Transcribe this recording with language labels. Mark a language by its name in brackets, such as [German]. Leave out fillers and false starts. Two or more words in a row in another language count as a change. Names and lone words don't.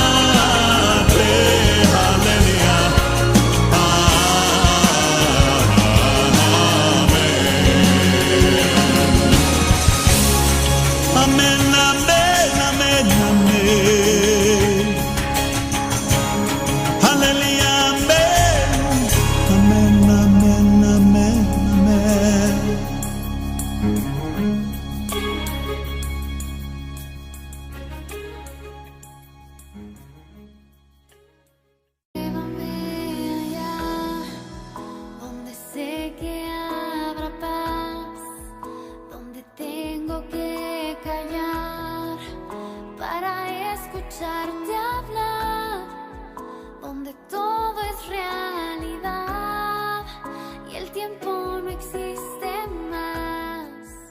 [Hebrew] תהלליה, אמן, אמן, אמן, אמן, הללויה, אמן, אמן, אמן, אמן. [Spanish] Llévame allá, donde sé que habrá paz, donde tengo que callar para escucharte hablar, donde todo es realidad y el tiempo no existe más.